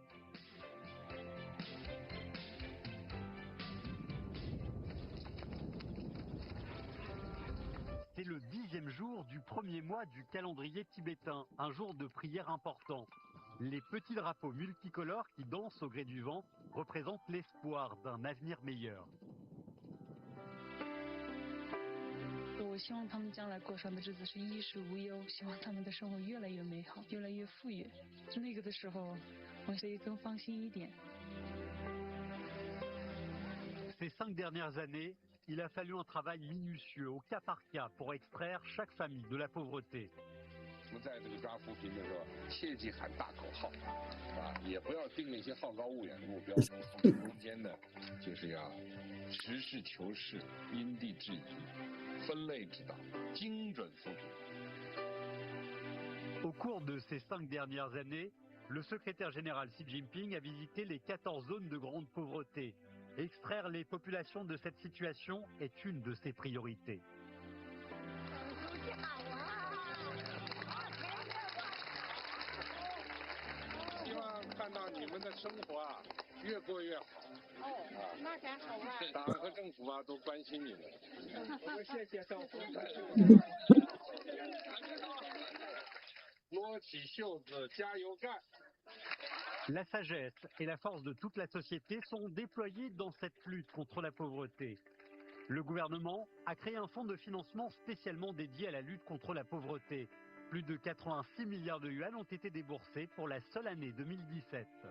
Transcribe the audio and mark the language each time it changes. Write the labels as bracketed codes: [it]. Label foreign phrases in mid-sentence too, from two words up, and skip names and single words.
[fr] C'est le 10e jour du premier mois du calendrier tibétain, un jour de prière important. Les petits drapeaux multicolores qui dansent au gré du vent représentent l'espoir d'un avenir meilleur. [zh] 我希望他们将来过上的日子是衣食无忧，希望他们的生活越来越美好，越来越富裕。那个的时候，我可以更放心一点。 [fr] Ces 5 dernières années, il a fallu un travail minutieux au cas par cas pour extraire chaque famille de la pauvreté. [zh] 我们在这个抓扶贫的时候，切忌喊大口号，也不要定那些好高骛远的目标。中间呢，就是要实事求是、因地制宜、分类指导、精准扶贫。 [fr] Au cours de ces 5 dernières années, le secrétaire général Xi Jinping a visité les 14 zones de grande pauvreté. Extraire les populations de cette situation est une de ses priorités. [zh] 希望看到你们的生活越过越好。那才好啊！党和政府都关心你们。我们谢谢政府。撸起袖子，加油干！ [fr] La sagesse et la force de toute la société sont déployées dans cette lutte contre la pauvreté. Le gouvernement a créé un fonds de financement spécialement dédié à la lutte contre la pauvreté. Plus de 86 milliards de yuan ont été déboursés pour la seule année 2017.